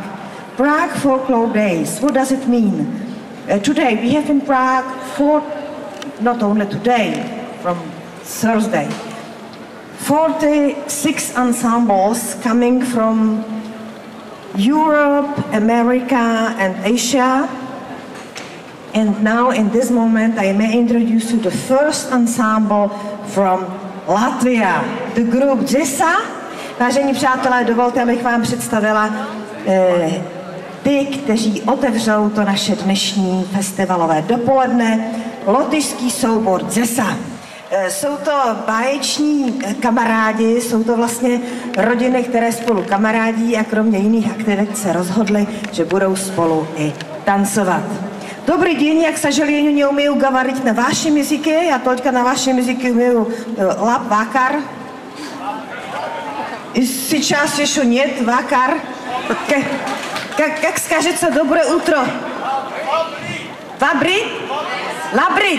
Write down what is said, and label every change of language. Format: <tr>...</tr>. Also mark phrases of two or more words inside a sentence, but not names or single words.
<en>Prague Folklore Days, what does it mean? Today we have in Prague not only today, from Thursday, 46 ensembles coming from Europe, America and Asia. And now in this moment I may introduce you the first ensemble from Latvia, the group Zesa.</en> <cs>Vážení přátelé, dovolte, abych vám představila ty, kteří otevřou to naše dnešní festivalové dopoledne, lotyšský soubor Zesa. Jsou to báječní kamarádi, jsou to vlastně rodiny, které spolu kamarádí a kromě jiných aktivit se rozhodli, že budou spolu i tancovat.</cs> <ru>Добрый день, я, к сожалению, не умею говорить на вашем языке, я только на вашем языке умею лап, вакар. И сейчас еще нет, вакар. Как скажется доброе утро? Вабрит? Лабрит?</ru>